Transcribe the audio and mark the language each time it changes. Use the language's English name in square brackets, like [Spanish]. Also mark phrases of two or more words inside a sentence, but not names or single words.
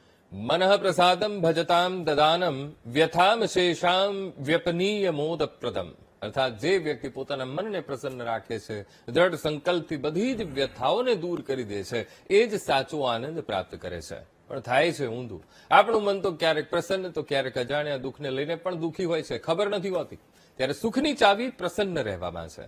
[Sanskrit] मनः प्रसादम भजताम ददानम व्यथाम शेषाम व्यपनीय मोदप्रदम। [Gujarati] અર્થાત જે વ્યક્તિ પોતાના મનને પ્રસન્ન રાખે છે, દ્રઢ સંકલ્પથી બધી જ વ્યથાઓને દૂર કરી દે છે, એ જ સાચો આનંદ પ્રાપ્ત કરે છે। પણ થાય છે ઊંધું। આપણું મન તો ક્યારેક પ્રસન્ન તો ક્યારેક અજાણ્યા દુઃખને લઈને પણ દુઃખી હોય છે, ખબર નથી હોતી। ત્યારે સુખની ચાવી પ્રસન્ન રહેવામાં છે।